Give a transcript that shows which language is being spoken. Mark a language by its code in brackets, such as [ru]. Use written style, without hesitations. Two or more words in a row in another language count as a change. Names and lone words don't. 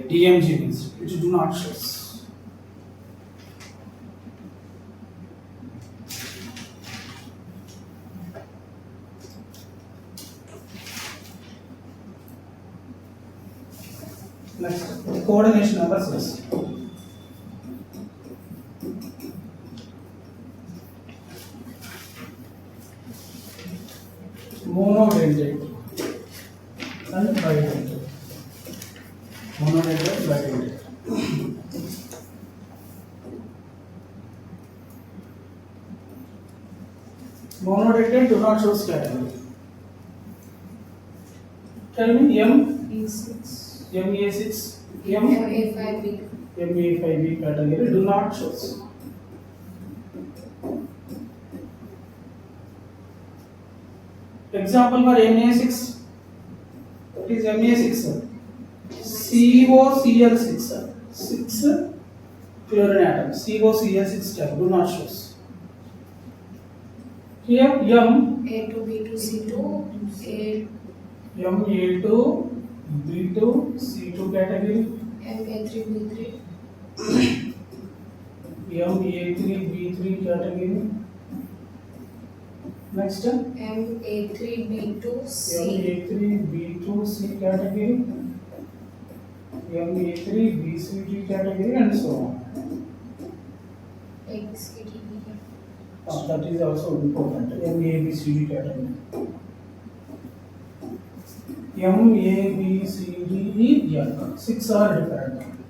[en] DMG means which do not show. Next, coordination number 6. Monodentate and bidentate. Monodentate, bidentate. Monodentate do not show category. Tell me A6. MA6, MA5B. MA5B category do not show. Example for MA6. What is MA6? COCl6. 6 chlorine atoms. COCl6 type do not show. Here M A2B2C2 A MA2 B2 C2 category. MA3B3 MA3B3 category. Next MA3B2C MA3B2C category. MA3BCD category and so on. XCD. That is also important. MABCD category. MABCD, yeah, 6 are different.